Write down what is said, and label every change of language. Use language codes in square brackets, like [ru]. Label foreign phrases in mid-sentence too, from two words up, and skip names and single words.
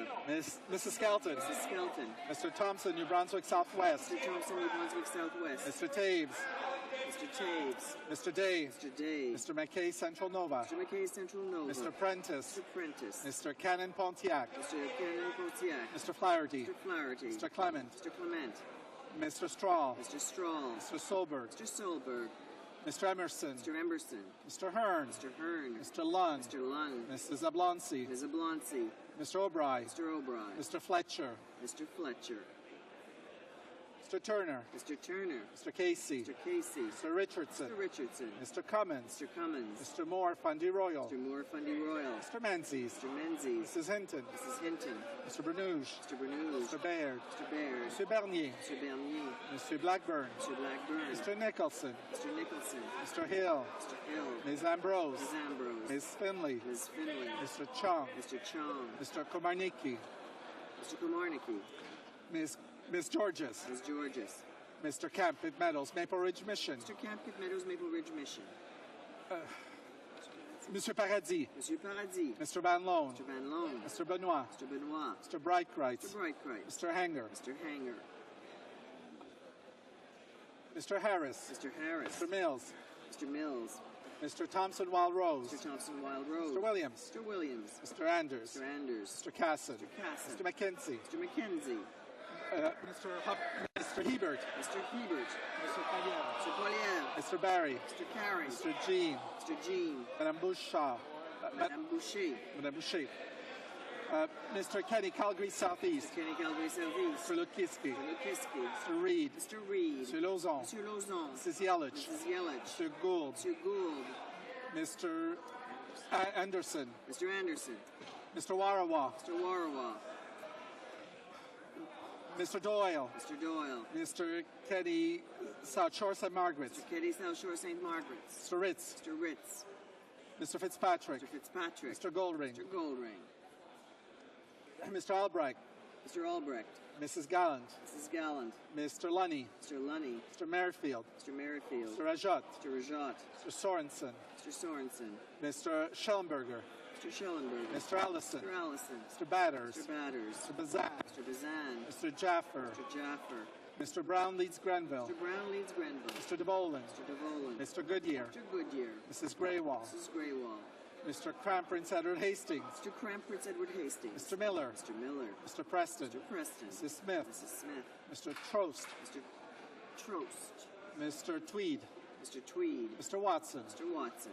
[en] Mrs. Skelton. Mrs. Skelton. Mr. Thompson, New Brunswick Southwest. Mr. Thompson, New Brunswick Southwest. Mr. Taves. Mr. Taves. Mr. Day. Mr. Day. Mr. McKay, Central Nova. Mr. McKay, Central Nova. Mr. Prentice. Mr. Prentice. Mr. Cannon Pontiac. Mr. Cannon Pontiac. Mr. Flaherty. Mr. Flaherty. Mr. Clement. Mr. Clement. Mr. Strahl. Mr. Strahl. Mr. Solberg. Mr. Solberg. Mr. Emerson. Mr. Emerson. Mr. Hearn. Mr. Hearn. Mr. Lund. Mr. Lund. Mrs. Ablonsi. Ms. Ablonsi. Mr. O'Brien. Mr. O'Brien. Mr. Fletcher. Mr. Fletcher. Mr. Turner. Mr. Turner. Mr. Casey. Mr. Casey. Mr. Richardson. Mr. Richardson. Mr. Cummins. Mr. Cummins. Mr. Moore, Fundy Royal. Mr. Moore, Fundy Royal. Mr. Menzies. Mr. Menzies. Mrs. Hinton. Mrs. Hinton. Mr. Bernouge. Mr. Bernouge. Mr. Baird. Mr. Baird. Mr. Bernier. Mr. Bernier. Mr. Blackburn. Mr. Blackburn. Mr. Nicholson. Mr. Nicholson. Mr. Hill. Mr. Hill. Ms. Ambrose. Ms. Ambrose. Ms. Finley. Ms. Finley. Mr. Chong. Mr. Chong. Mr. Komarnicki. Mr. Komarnicki. Ms. Georges. Ms. Georges. Mr. Camp, Pitt Meadows, Maple Ridge Mission. Mr. Camp, Pitt Meadows, Maple Ridge Mission. Monsieur Paradis. Monsieur Paradis. Mr. Van Loan. Mr. Van Loan. Mr. Benoit. Mr. Benoit. Mr. Brightwright. Mr. Brightwright. Mr. Hanger. Mr. Hanger. Mr. Harris. Mr. Harris. Mr. Mills. Mr. Mills. Mr. Thompson Wild Rose. Mr. Thompson Wild Rose. Mr. Williams. Mr. Williams. Mr. Anders. Mr. Anders. Mr. Casson. Mr. Casson. Mr. McKenzie. Mr. McKenzie. Mr. Hebert. Mr. Hebert. Mr. Collier. Mr. Collier. Mr. Barry. Mr. Carey. Mr. Jean. Mr. Jean. Madame Bouchard. Madame Boucher. Madame Boucher. Mr. Kenny, Calgary Southeast. Mr. Kenny, Calgary Southeast. Mr. Lukiski. Mr. Lukiski. Mr. Reed. Mr. Reed. Mr. Lauzon. Mr. Lauzon. Mrs. Yelich. Mrs. Yelich. Mr. Gould. Mr. Gould. Mr. Anderson. Mr. Anderson. Mr. Warawa. Mr. Warawa. Mr. Doyle. Mr. Doyle. Mr. Kenny, South Shore St. Margaret's. Mr. Keddy, South Shore St. Margaret's. Mr. Ritz. Mr. Ritz. Mr. Fitzpatrick. Mr. Fitzpatrick. Mr. Goldring. Mr. Goldring. Mr. Albrecht. Mr. Albrecht. Mrs. Gallant. Mrs. Gallant. Mr. Lunny. Mr. Lunny. Mr. Merrifield. Mr. Merrifield. Mr. Rajat. Mr. Rajat. Mr. Sorensen. Mr. Sorensen. Mr. Schellenberger. Mr. Schellenberger. Mr. Allison. Mr. Allison. Mr. Batters. Mr. Batters. Mr. Bazan. Mr. Bazan. Mr. Jaffer. Mr. Jaffer. Mr. Brown leads Grenville. Mr. Brown leads Grenville. Mr. DeVolen. Mr. DeVolen. Mr. Goodyear. Mr. Goodyear. Mrs. Graywall. Mrs. Graywall. Mr. Cramp, Prince Edward Hastings. Mr. Cramp, Prince Edward Hastings. Mr. Miller. Mr. Miller. Mr. Preston. Mr. Preston. Mrs. Smith. Mrs. Smith. Mr. Trost. Mr. Trost. Mr. Tweed. Mr. Tweed. Mr. Watson. Mr. Watson.